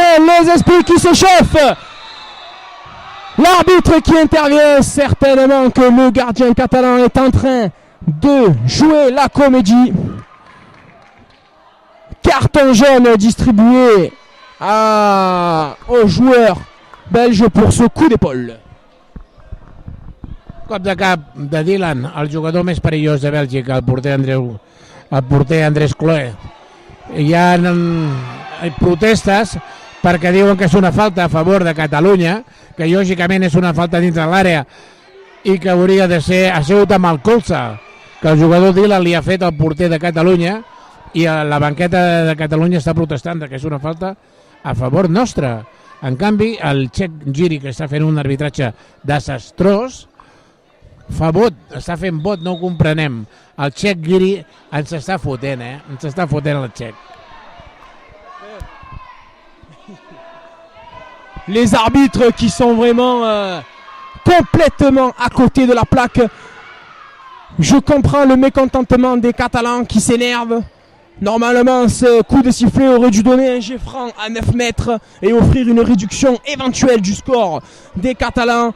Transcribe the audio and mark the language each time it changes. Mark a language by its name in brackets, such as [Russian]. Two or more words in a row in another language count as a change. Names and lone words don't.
[French] Les esprits qui s'échauffent. L'arbitre qui intervient. Certainement que le gardien catalan est en train de jouer la comédie. Carton jaune distribué aux joueurs belges pour ce coup d'épaule. [Catalan] Cop de cap de Dylan, el jugador més perillós de Bèlgica, el porter Andrés Cloé. Hi ha protestes perquè diuen que és una falta a favor de Catalunya, que lògicament és una falta dintre l'àrea i que hauria de ser ha sigut amb el colze que el jugador Dylan li ha fet al porter de Catalunya, i la banqueta de Catalunya està protestant que és una falta a favor nostra. En canvi, el Txec Giri, que està fent un arbitratge desastrós, fa vot, està fent vot, no ho comprenem. El Txec Giri ens està fotent, ens està fotent el Txec. [French] Les arbitres qui sont vraiment complètement à côté de la plaque. Je comprends le mécontentement des Catalans qui s'énervent. Normalement, ce coup de sifflet aurait dû donner un jet franc à 9 mètres et offrir une réduction éventuelle du score des Catalans.